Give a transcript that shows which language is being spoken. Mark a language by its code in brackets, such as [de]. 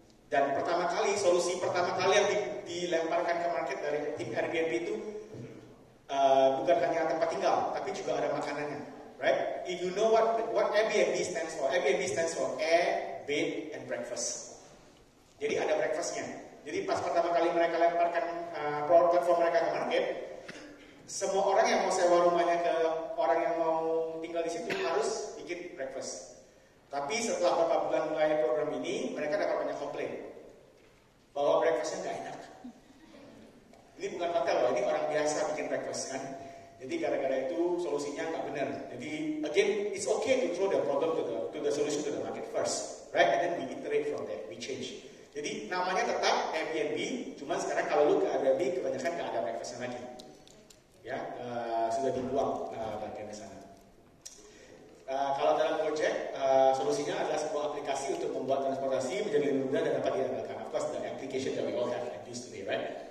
[id] Dan solusi pertama kali yang dilemparkan ke market dari tim Airbnb itu bukan hanya tempat tinggal, tapi juga ada makanannya, right? [en] If you know what Airbnb stands for air, bed, and breakfast. [id] Jadi ada breakfastnya. Jadi pas pertama kali mereka lemparkan platform mereka ke market, semua orang yang mau sewa rumahnya ke orang yang mau tinggal di situ harus bikin breakfast. Tapi setelah beberapa bulan mulai program ini, mereka dapat banyak komplain bahwa breakfastnya nggak enak. Ini bukan hotel loh, ini orang biasa bikin breakfast kan. Jadi gara-gara itu solusinya nggak benar. [en] Jadi again, it's okay to throw the problem to the solution to the market first, right? And then we iterate from there, we change. [id] Jadi namanya tetap Airbnb, cuman sekarang kalau lu ke Airbnb kebanyakan nggak ada breakfastnya lagi. Ya, sudah dibuang bagian di sana. Kalau dalam Gojek, solusinya adalah sebuah aplikasi untuk membuat transportasi menjadi lebih mudah dan dapat diandalkan. [en] Of course, the application that we all have at least today, right?